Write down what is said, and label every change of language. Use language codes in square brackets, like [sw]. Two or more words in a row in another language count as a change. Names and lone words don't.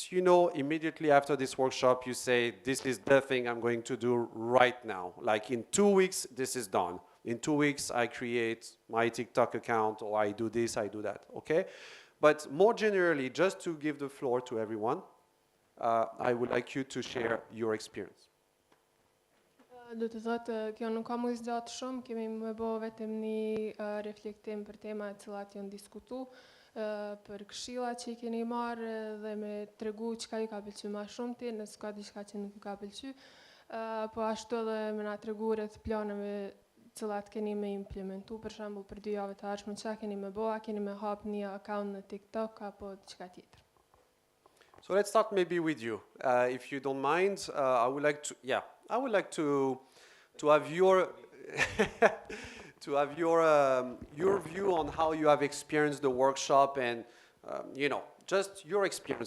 [en] You know, immediately after this workshop, you say, this is the thing I'm going to do right now. Like in 2 weeks, this is done. In 2 weeks, I create my TikTok account, or I do this, I do that, okay? But more generally, just to give the floor to everyone, I would like you to share your experience. [sq] Do të thotë, kjo nuk ka më zgjatë shumë, kemi më bë vetëm një reflektim për tema të cilat janë diskutu, për këshilla që I keni marrë dhe me tregu çka ju ka pëlqyer më shumë ti, nëse ka diçka që nuk ka pëlqyer, po ashtu edhe me na tregu rreth planeve të cilat keni me implementu, për shembull për 2 javë të ardhshme çka keni me bëa, keni me hap një account në TikTok apo diçka tjetër. [en] So let's start maybe with you, if you don't mind. I would like to have your your view on how you have experienced the workshop, and you know, just your experience.